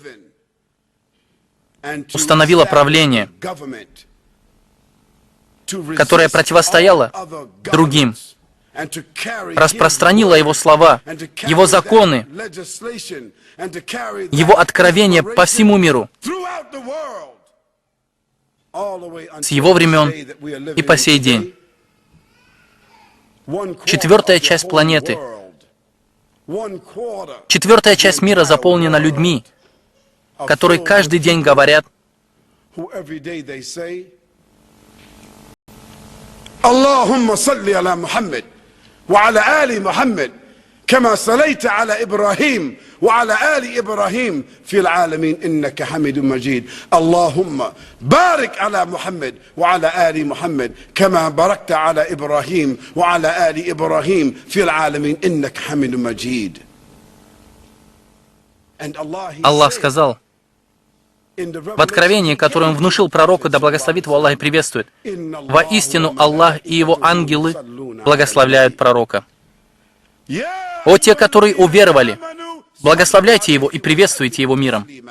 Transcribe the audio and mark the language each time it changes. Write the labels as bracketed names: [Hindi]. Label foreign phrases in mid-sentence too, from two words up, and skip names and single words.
[Russian] установило правление, которое противостояло другим, распространило его слова, его законы, его откровения по всему миру, с его времен и по сей день. Четвертая часть планеты, четвертая часть мира заполнена людьми, которые каждый день говорят: [Arabic] اللهم صل على محمد وعلى آل محمد كما صليت على إبراهيم وعلى آل إبراهيم في العالمين إنك حميد مجيد اللهم بارك على محمد وعلى آل محمد كما باركت على إبراهيم وعلى آل إبراهيم في العالمين إنك حميد مجيد. [Russian] Аллах сказал в откровении, которое Он внушил пророку, да благословит его Аллах и приветствует: «Воистину Аллах и Его ангелы благословляют пророка». О те, которые уверовали, благословляйте его и приветствуйте его миром.